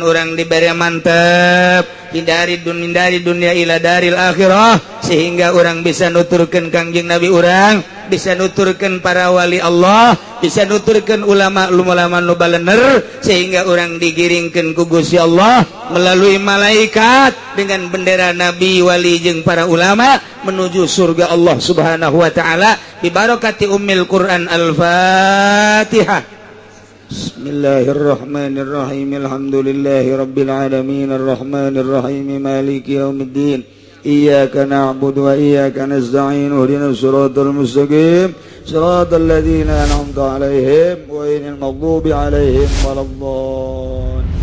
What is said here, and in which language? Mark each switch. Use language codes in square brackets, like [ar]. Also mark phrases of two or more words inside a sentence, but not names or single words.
[su] urang dibere mantep, hindari dunia [ar] إلى دار الآخرة, [su] sehingga urang bisa nuturkeun Kangjeng Nabi urang, bisa nuturkeun para [ar] ولي الله, [su] bisa nuturkeun ulama nu balener, sehingga urang digiringkeun ku Gusti Allah melalui malaikat dengan bendera nabi wali jeung para ulama menuju surga Allah [ar] سبحانه وتعالى ببركة أم القرآن الفاتحة. بسم الله الرحمن الرحيم. الحمد لله رب العالمين الرحمن الرحيم مالك يوم الدين. إياك نعبد وإياك نستعين اهدنا الصراط المستقيم صراط الذين أنعمت عليهم غير المغضوب عليهم ولا الضالين.